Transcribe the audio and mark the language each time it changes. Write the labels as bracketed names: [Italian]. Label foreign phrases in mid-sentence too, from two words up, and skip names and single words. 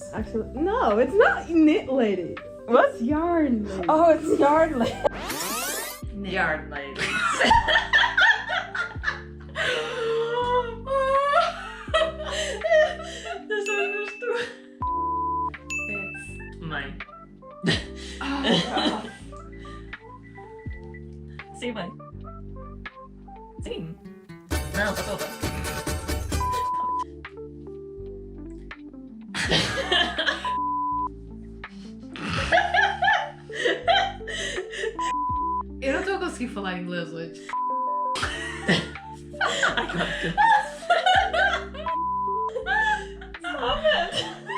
[English] Actually, no, it's not Knit Ladies. What? It's Yarn Ladies. Oh, it's Yarn Ladies. Yarn Ladies. This understood. It's Mine. oh, [Italian] Sì, vai. Sì. No, sta sopra. [Portuguese] eu não tô conseguindo falar inglês hoje. [English] I got it. Stop it.